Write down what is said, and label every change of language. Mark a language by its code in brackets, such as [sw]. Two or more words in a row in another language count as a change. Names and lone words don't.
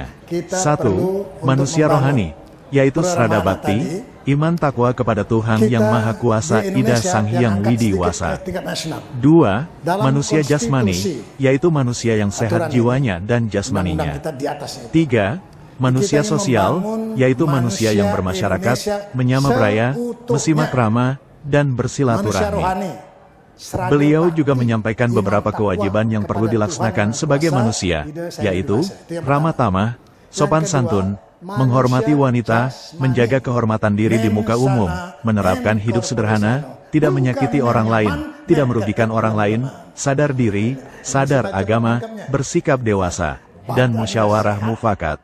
[id] 1. Manusia rohani, yaitu Srada Bakti, iman takwa kepada Tuhan Yang Maha Kuasa Ida Sang Hyang Widi Wasa. 2. Manusia jasmani, yaitu manusia yang sehat jiwanya dan jasmaninya. 3. Manusia sosial, yaitu manusia yang bermasyarakat, [ban] menyama braya, mesimak rama, [id] dan bersilaturahmi. Beliau juga menyampaikan beberapa kewajiban yang perlu dilaksanakan sebagai manusia, yaitu ramah tamah, sopan santun, menghormati wanita, menjaga kehormatan diri di muka umum, menerapkan hidup sederhana, tidak menyakiti orang lain, tidak merugikan orang lain, sadar diri, sadar agama, bersikap dewasa, dan musyawarah mufakat.